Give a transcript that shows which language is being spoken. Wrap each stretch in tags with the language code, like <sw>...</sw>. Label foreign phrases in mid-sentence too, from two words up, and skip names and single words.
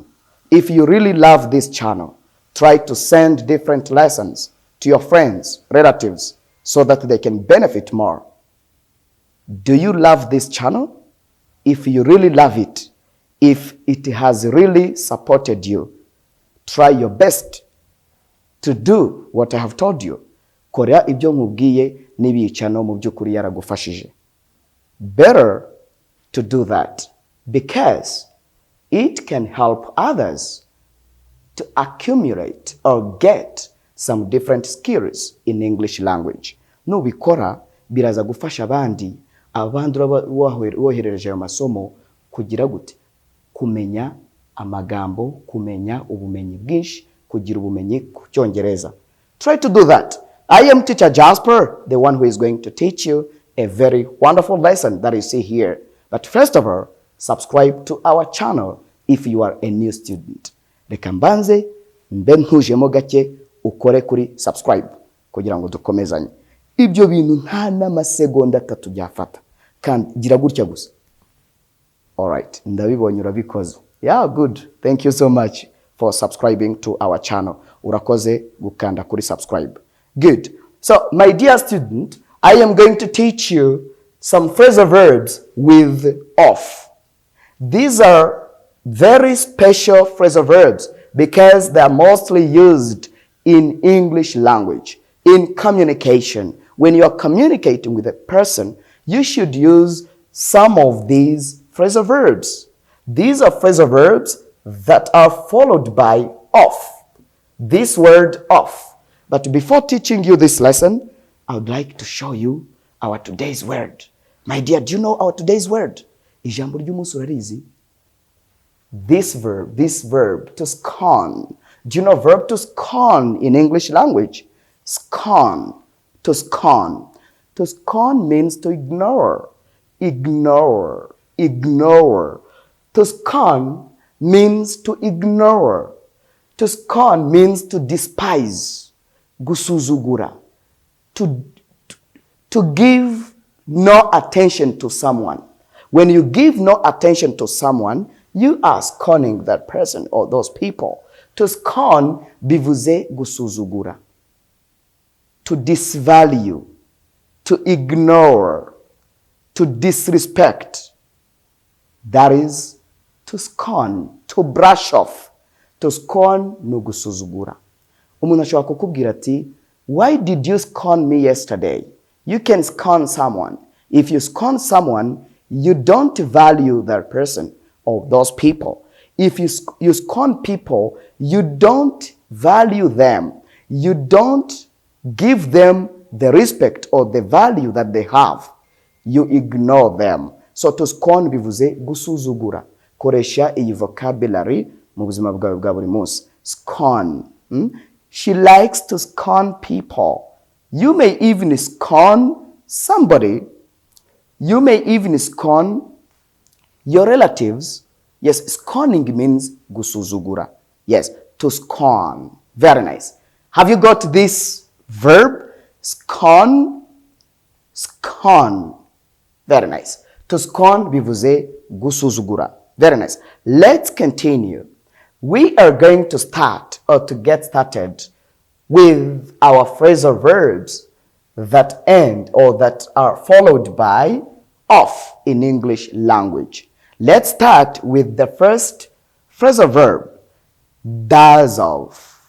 <en>If you really love this channel, try to send different lessons to your friends, relatives, so that they can benefit more. Do you love this channel? If you really love it, if it has really supported you, try your best to do what I have told you.</en> <rw>Korea ibyo nkubwiye n'ibicano mu by'ukuri yaragufashije.</rw> <en>Better to do that because it can help others to accumulate or get some different skills in English language.</en> <rw>Nubikora biraza gufasha abandi woherereje amasomo kugira gute kumenya amagambo, kumenya ubumenyi bwinshi, kugira ubumenyi ku Cyongereza.</rw> <en>Try to do that. I am teacher Jasper, the one who is going to teach you a very wonderful lesson that you see here. But first of all, subscribe to our channel if you are a new student.</en> <rw>Reka mbanze mbe ntujemo gake ukore kuri subscribe kugira ngo dukomezanye. Ibyo bintu nta n'amasegonda 3 byafata. Kandi gira gutya gusa.</rw> <en>All right,</en> <rw>ndabibonye urabikoze.</rw> <en>Yeah, good. Thank you so much for subscribing to our channel.</en> <rw>Urakoze gukanda kuri subscribe.</rw> <en>Good. So, my dear student, I am going to teach you some phrasal verbs with of. These are very special phrasal verbs because they are mostly used in English language, in communication. When you are communicating with a person, you should use some of these phrasal verbs. These are phrasal verbs that are followed by of. This word of. But before teaching you this lesson, I would like to show you our today's word. My dear, do you know our today's word?</en> <rw>Ijambo ry'umunsi urarizi?</rw> <en>This verb, to scorn. Do you know verb to scorn in English language? Scorn, to scorn. To scorn means to ignore, ignore, ignore. To scorn means to ignore. To scorn means to despise. Gusuzugura, to give no attention to someone. When you give no attention to someone, you are scorning that person or those people. To scorn</en> <rw>bivuze gusuzugura,</rw> <en>to disvalue, to ignore, to disrespect. That is to scorn, to brush off. To scorn</en> <rw>no gusuzugura. Umuntu ashobora kukubwira ati,</rw> <en>why did you scorn me yesterday? You can scorn someone. If you scorn someone, you don't value that person or those people. If you scorn people, you don't value them. You don't give them the respect or the value that they have. You ignore them. So to scorn</en> <rw>bivuze gusuzugura. Koresha iyi vocabulary mu buzima bwawe bwa buri munsi.</rw> <en>Scorn. She likes to scorn people. You may even scorn somebody. You may even scorn your relatives. Yes, scorning means gusuzugura. Yes, to scorn. Very nice. Have you got this verb? Scorn. Scorn. Very nice. To scorn</en> <rw>bivuze gusuzugura.</rw> <en>Very nice. Let's continue. We are going to start or to get started with our phrasal verbs that end or that are followed by of in English language. Let's start with the first phrasal verb, doze off.</en>